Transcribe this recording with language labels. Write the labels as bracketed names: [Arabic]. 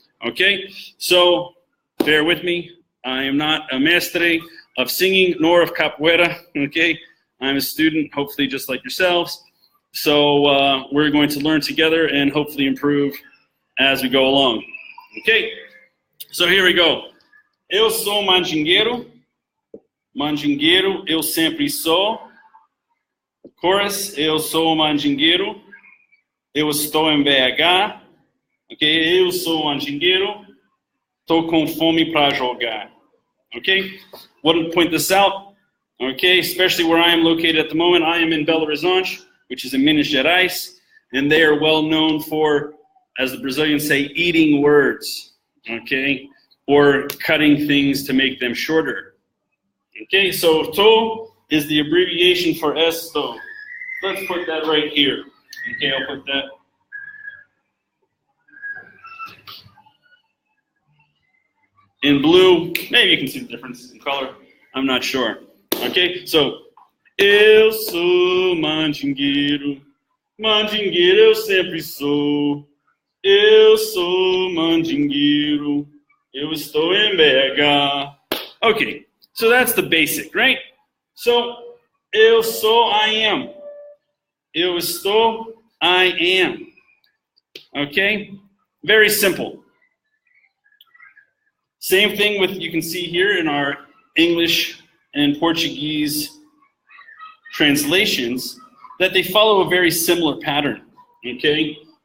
[English] Okay, so bear with me. I am not a mestre of singing nor of capoeira. Okay, I'm a student, hopefully just like yourselves. So we're going to learn together and hopefully improve as we go along. Okay, so here we go. [Portuguese] Eu sou mandingueiro. Mandingueiro, eu sempre sou. Chorus, eu sou mandingueiro. Eu estou em BH. Ok, eu sou mandingueiro. Tô com fome para jogar. [English] Okay, want to point this out. Okay, especially where I am located at the moment. I am in Belo Horizonte, which is in Minas Gerais, and they are well known for, as the Brazilians say, eating words. Okay, or cutting things to make them shorter. Okay, so to is the abbreviation for estou. Let's put that right here. Okay, I'll put that. In blue, maybe you can see the difference in color. I'm not sure. Okay, so [Portuguese] eu sou mandingueiro, mandingueiro eu sempre sou. Eu sou mandingueiro, eu estou em BH. [English] Okay, so that's the basic, right? So [Portuguese] eu sou, [English] I am. [Portuguese] Eu estou, [English] I am. Okay, very simple. Same thing with, you can see here in our English and Portuguese translations, that they follow a very similar pattern, okay?